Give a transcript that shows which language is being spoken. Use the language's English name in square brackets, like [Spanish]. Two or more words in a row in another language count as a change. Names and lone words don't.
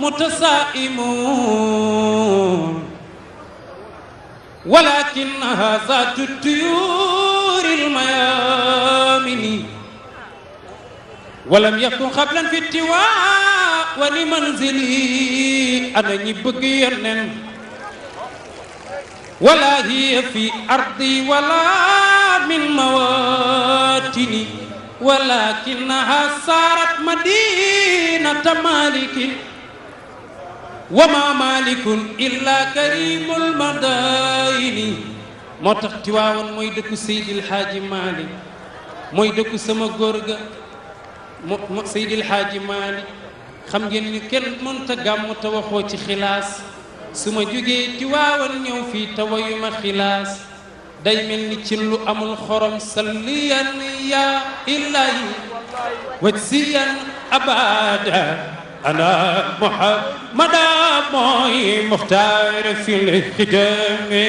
[Arabic] متشائم ولكنها ذات طيور الميامين ولم يكن قبلا في تواون منزلي أنا [Wolof] ñi bëgg Yonent [Arabic] ولا هي في أرضي ولا من مواطني ولكنها صارت مدينة مالك وما مالك إلا كريم المدائن [Wolof] moo tax Tiwaawan mooy dëkku Seydil Hadji Malick mooy dëkku sama góor ga Seydil Hadji Malick xam ngeen ni kenn mënta gàmmu te waxoo ci xilaas su ma jógee Tiwaawan ñëw fii tawayuma xilaas day mel ni ci lu amul xorom [Arabic] صلين يا إلهي واجزين أبدا أنا محمدا [Wolof] mooy [Arabic] مختار في الخدام